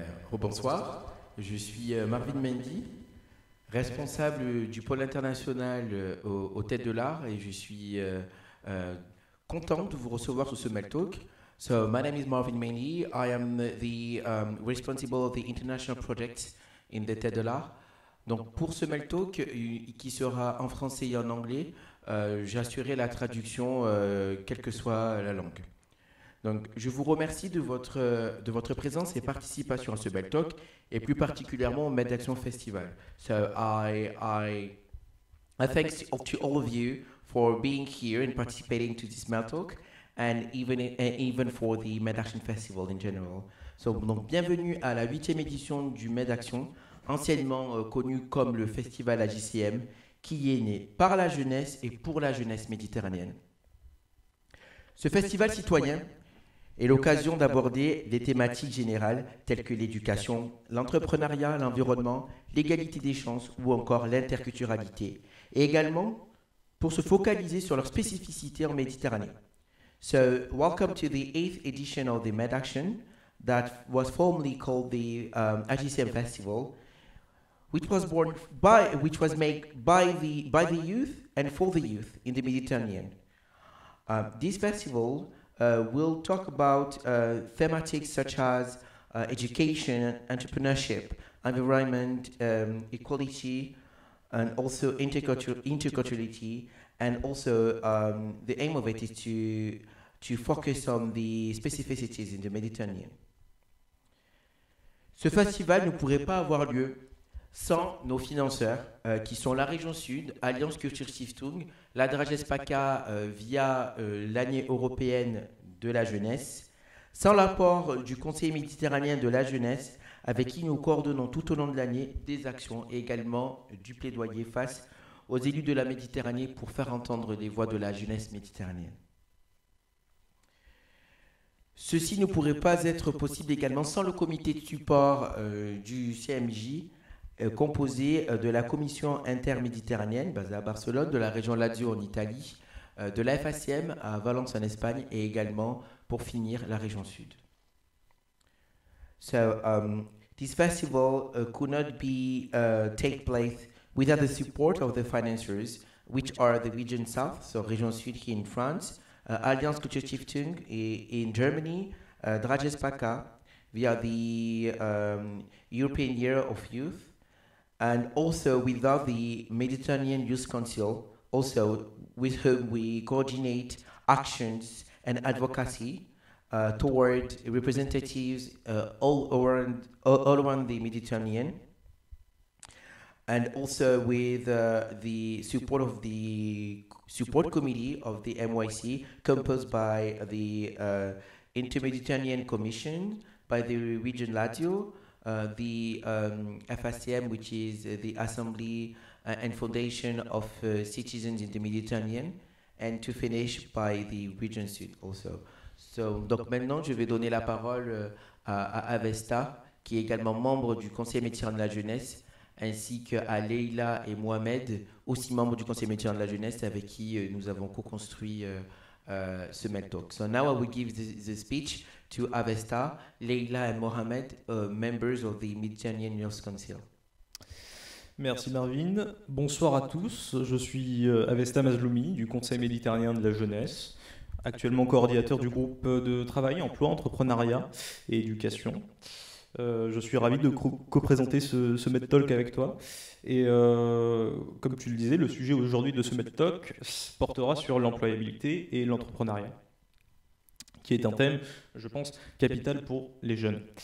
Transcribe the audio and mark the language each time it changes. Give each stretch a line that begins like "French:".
French: Rebonsoir, je suis Marvin Mendy, responsable du pôle international aux Têtes de l'Art et je suis content de vous recevoir sur ce Mel Talk.
English: So, my name is Marvin Mendy, I am the responsible of the international project in the Têtes de l'Art.
French: Donc pour ce Mel Talk, qui sera en français et en anglais, j'assurerai la traduction, quelle que soit la langue. Donc je vous remercie de votre présence et participation à ce Mel Talk, et plus particulièrement au MEDAction Festival.
English: So I thanks to all of you for being here and participating to this Mel Talk, and even for the MEDAction Festival in general.
French: So, donc bienvenue à la 8e édition du MEDAction, anciennement connu comme le Festival AJCM, qui est né par la jeunesse et pour la jeunesse méditerranéenne. Ce festival citoyen est l'occasion d'aborder des thématiques générales telles que l'éducation, l'entrepreneuriat, l'environnement, l'égalité des chances ou encore l'interculturalité, et également pour se focaliser sur leurs spécificités en Méditerranée.
English: So, welcome to the 8th edition of the MEDAction that was formerly called the AJCM Festival, which was made by the youth and for the youth in the Mediterranean. This festival will talk about thematics such as education, entrepreneurship, environment, equality, and also interculturality. And also, the aim of it is to focus on the specificities in the Mediterranean.
French: Ce festival ne pourrait pas avoir lieu sans nos financeurs, qui sont la Région Sud, Alliance Culture Stiftung, la Dragespaca via l'année européenne de la jeunesse, sans l'apport du Conseil méditerranéen de la jeunesse, avec qui nous coordonnons tout au long de l'année des actions et également du plaidoyer face aux élus de la Méditerranée pour faire entendre les voix de la jeunesse méditerranéenne. Ceci ne pourrait pas être possible également sans le comité de support du CMJ, composé de la commission interméditerranéenne basée à Barcelone, de la région Lazio en Italie, de la FACM à Valence en Espagne et également, pour finir, la région Sud.
English: So, this festival could not be take place without the support of the financiers, which are the region South, so Région Sud here in France, Alliance Culture Stiftung in Germany, Dragespaca via the European Year of Youth, and also without the Mediterranean Youth Council, also with whom we coordinate actions and advocacy toward representatives all around the Mediterranean, and also with the support of the support committee of the MYC, composed by the Inter-Mediterranean Commission, by the region Lazio, the FACM, which is the Assembly and Foundation of Citizens in the Mediterranean, and to finish by the region Sud also.
French: So, donc maintenant, je vais donner la parole à Avesta, qui est également membre du Conseil méditerranéen de la jeunesse, ainsi qu'à Leïla et Mohamed, aussi membres du Conseil méditerranéen de la jeunesse, avec qui nous avons co-construit ce Mel Talk.
English: So now I will give the speech to Avesta, Leïla and Mohamed, members of the Mediterranean Youth Council.
French: Merci Marvin. Bonsoir à tous. Je suis Avesta Mazloumi du Conseil méditerranéen de la jeunesse, actuellement coordinateur du groupe de travail emploi, entrepreneuriat et éducation. Je suis ravi de co-présenter ce Med Talk avec toi. Et comme tu le disais, le sujet aujourd'hui de ce Med Talk portera sur l'employabilité et l'entrepreneuriat, qui est un thème, je pense, capital pour les jeunes.